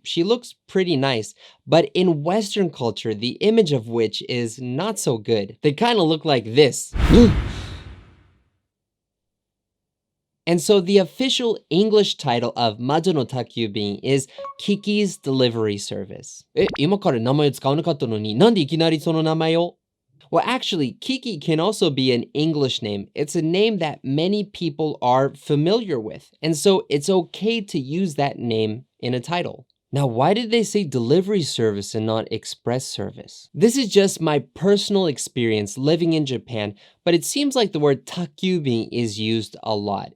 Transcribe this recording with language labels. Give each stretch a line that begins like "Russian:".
English: She looks pretty nice. But in Western culture, the image of witch is not so good. They kind of look like this. And so the official English title of Majo no Takyubin is Kiki's Delivery Service.
Japanese: 今から名前使わなかったのに、なんでいきなりその名前を?
English: Well, actually, Kiki can also be an English name. It's a name that many people are familiar with. And so it's okay to use that name in a title. Now, why did they say delivery service and not express service? This is just my personal experience living in Japan, but it seems like the word takyubin is used a lot.